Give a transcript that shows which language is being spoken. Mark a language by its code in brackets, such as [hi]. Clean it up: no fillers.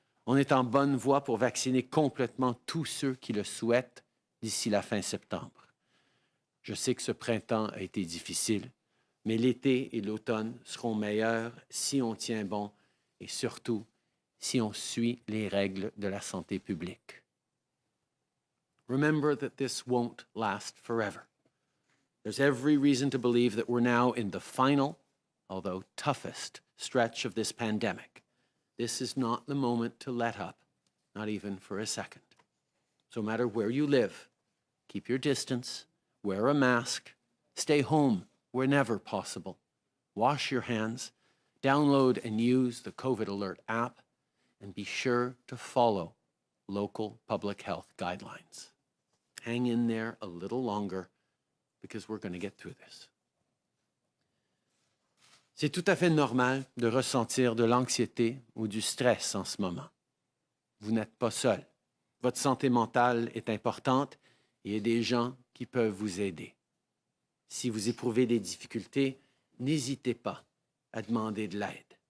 [fr] On est en bonne voie pour vacciner complètement tous ceux qui le souhaitent d'ici la fin septembre. Je sais que ce printemps a été difficile, mais l'été et l'automne seront meilleurs si on tient bon et surtout si on suit les règles de la santé publique. [en] Remember that this won't last forever. There's every reason to believe that we're now in the final, although toughest, stretch of this pandemic. This is not the moment to let up, not even for a second. So no matter where you live, keep your distance, wear a mask, stay home whenever possible, wash your hands, download and use the COVID Alert app, and be sure to follow local public health guidelines. Hang in there a little longer because we're going to get through this. [fr] C'est tout à fait normal de ressentir de l'anxiété ou du stress en ce moment. Vous n'êtes pas seul. Votre santé mentale est importante et il y a des gens qui peuvent vous aider. Si vous éprouvez des difficultés, n'hésitez pas à demander de l'aide.